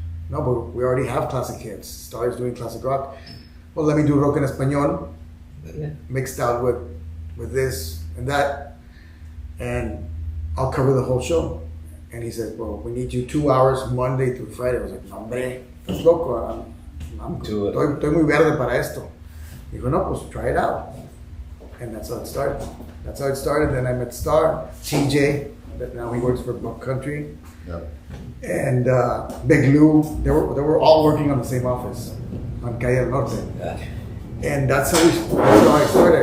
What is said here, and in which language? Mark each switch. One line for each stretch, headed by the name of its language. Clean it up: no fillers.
English: "No, but we already have classic hits. Star is doing classic rock." "Well, let me do rock en español, mixed out with this and that, and I'll cover the whole show." And he said, "Well, we need you 2 hours Monday through Friday." I was like,
Spanish: "No, hombre, estás loco. Estoy muy verde para esto." Dijo, "No, pues
English: try it out." And that's how it started. Then I met Star, TJ, that now he works for Buck Country. Yep. And Big Lou. They were all working on the same office on Calle del Norte. Yeah. And that's how I started.